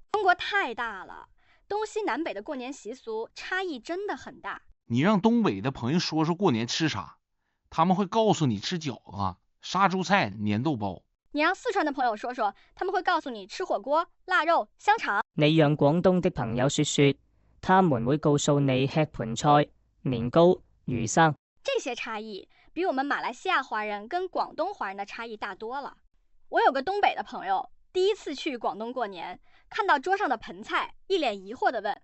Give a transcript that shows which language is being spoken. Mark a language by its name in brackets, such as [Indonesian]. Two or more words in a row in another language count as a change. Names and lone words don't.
[Chinese] 中国太大了，东西南北的过年习俗差异真的很大。你让东北的朋友说说过年吃啥，他们会告诉你吃饺子、杀猪菜、年豆包。你让四川的朋友说说，他们会告诉你吃火锅、腊肉、香肠。你让廣東的朋友說說，他們會告訴你吃盤菜、年糕、魚生。這些差異比我們馬來西亞華人跟廣東華人的差異大多了。我有個東北的朋友，第一次去廣東過年，看到桌上的盆菜，一臉疑惑地問：